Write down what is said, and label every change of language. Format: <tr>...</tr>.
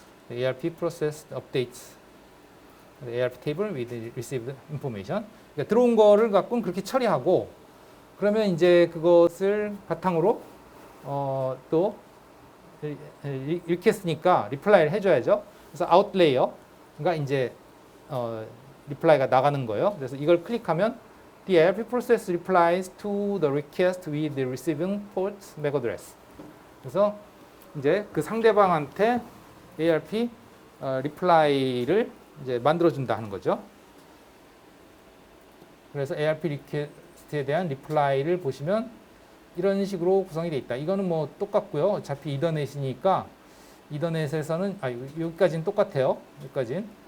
<en>ARP process updates the ARP table with received information.</en> <ko>그러니까 들어온 거를 갖고는 그렇게 처리하고 그러면 이제 그것을 바탕으로 또 이렇게 했으니까 리플라이를 해줘야죠. 그래서 outlayer 그러니까 이제 리플라이가 나가는 거예요. 그래서 이걸 클릭하면</ko> <en>the ARP process replies to the request with the receiving port MAC address.</en> <ko>그래서 이제 그 상대방한테 ARP 리플라이를 이제 만들어준다 하는 거죠. 그래서 ARP 리퀘스트에 대한 리플라이를 보시면 이런 식으로 구성이 되어 있다. 이거는 뭐 똑같고요. 어차피 이더넷이니까 이더넷에서는 여기까지는 똑같아요. 여기까지는.</ko>